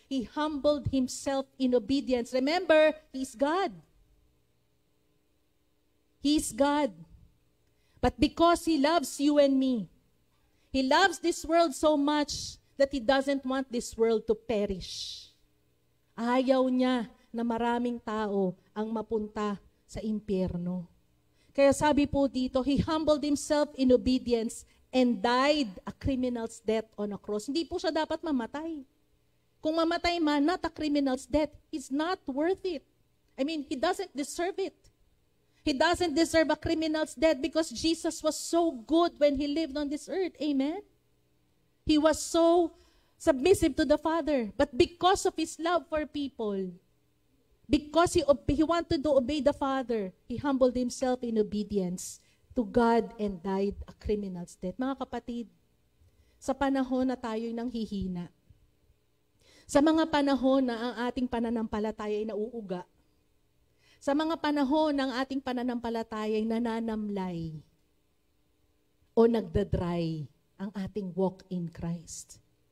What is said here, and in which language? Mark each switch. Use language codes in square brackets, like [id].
[en] He humbled Himself in obedience. Remember, He's God. He's God. But because He loves you and me, He loves this world so much that He doesn't want this world to perish. [tl] Ayaw niya na maraming tao ang mapunta sa impyerno. Kaya sabi po dito, [en] He humbled Himself in obedience and died a criminal's death on a cross. [tl] Hindi po siya dapat mamatay. Kung mamatay man, [en] not a criminal's death, it's not worth it. I mean, He doesn't deserve it. He doesn't deserve a criminal's death because Jesus was so good when He lived on this earth. Amen? He was so submissive to the Father. But because of His love for people, because He wanted to obey the Father, He humbled Himself in obedience to God and died a criminal's death. [tl] Mga kapatid, sa panahon na tayo'y nanghihina, sa mga panahon na ang ating pananampalataya ay nauuga, sa mga panahon ng ating pananampalataya ay nananamlay o nagdadry ang ating [en] walk in Christ.